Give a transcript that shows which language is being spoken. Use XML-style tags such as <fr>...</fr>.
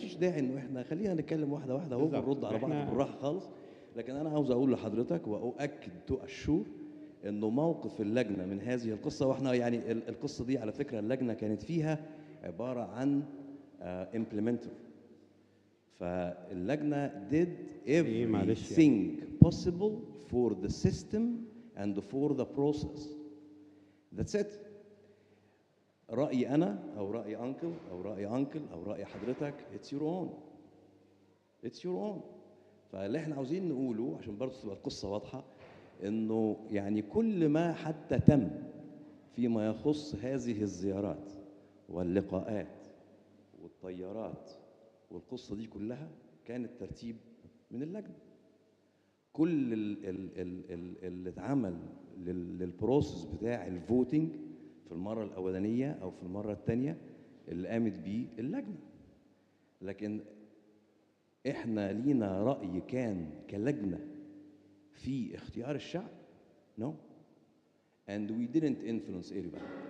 <ar>فيش داعي إنه إحنا خلينا نتكلم واحدة واحدة اهو، بالظبط. بنرد على بعض بالراحة خالص. لكن أنا عاوز أقول لحضرتك وأؤكد</ar> <en>to assure</en> <ar>إنه موقف اللجنة من هذه القصة، وإحنا يعني القصة دي على فكرة اللجنة كانت فيها عبارة عن implementer.</ar> <en>فاللجنة did everything possible for the system and for the process. That's it.</en> <ar>رأيي أنا أو رأي أنكل أو رأي أنكل أو رأي حضرتك</ar> <en>it's your own. It's your own.</en> <ar>فاللي احنا عاوزين نقوله عشان برضه تبقى القصة واضحة، إنه يعني كل ما حتى تم فيما يخص هذه الزيارات واللقاءات والطيارات والقصة دي كلها كانت ترتيب من اللجنة. كل اللي اتعمل للبروسس بتاع الفوتنج في المرة الأولانية أو في المرة الثانية اللي قامت بيه اللجنة. لكن احنا لينا رأي كان كلجنة في اختيار الشعب؟ No.</ar> <en>And we didn't influence anybody.</en>